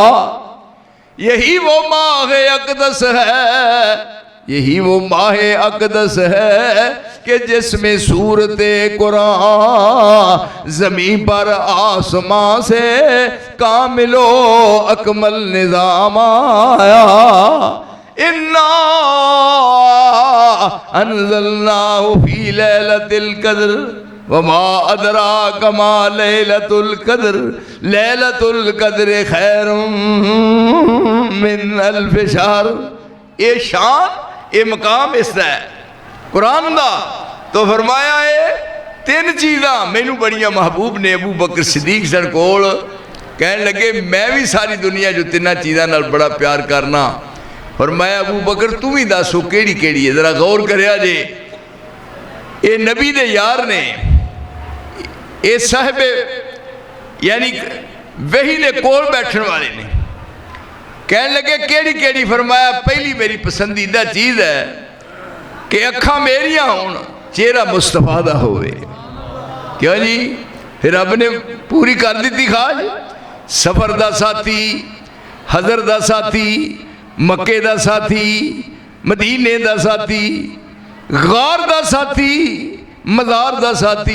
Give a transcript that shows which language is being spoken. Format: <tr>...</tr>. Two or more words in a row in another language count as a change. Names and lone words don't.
<ur>یہی وہ ماہ اقدس ہے, یہی وہ ماہ اقدس ہے کہ جس میں صورت قرآن زمین پر آسمان سے کامل و اکمل نظام آیا.</ur> <ar>اِنَّا أَنزَلْنَاهُ فِي لَيْلَةِ الْقَدْرِ وَمَا أَدْرَاكَ مَا لَيْلَةُ الْقَدْرِ لَيْلَةُ الْقَدْرِ خَيْرٌ مِّنْ أَلْفِ شَهْرٍ.</ar> <pa>یہ شان یہ مقام اس دا ہے قرآن دا. تو فرمایا ہے 3 چیزاں مینوں بڑیاں محبوب نے. ابو بکر صدیق سن کول کہنے لگے میں بھی ساری دنیا جو 3 چیزاں نال بڑا پیار کرنا. فرمایا ابو بکر تم ہی دسو کیڑی کیڑی ہے, ذرا غور کریا جے. اے نبی دے یار نے, اے صاحب یعنی وحی دے کول بیٹھن والے نے کہنے لگے کیڑی کیڑی? فرمایا پہلی میری پسندیدہ چیز ہے کہ اکھاں میریاں ہون، چہرہ مصطفیٰ دا ہووے. کیوں جی؟ فیر رب نے پوری کر دی خاج. سفر دا ساتھی، حضر دا ساتھی، مکے دا ساتھی، مدینے دا ساتھی، غار دا ساتھی، مزار دا ساتھی.</pa>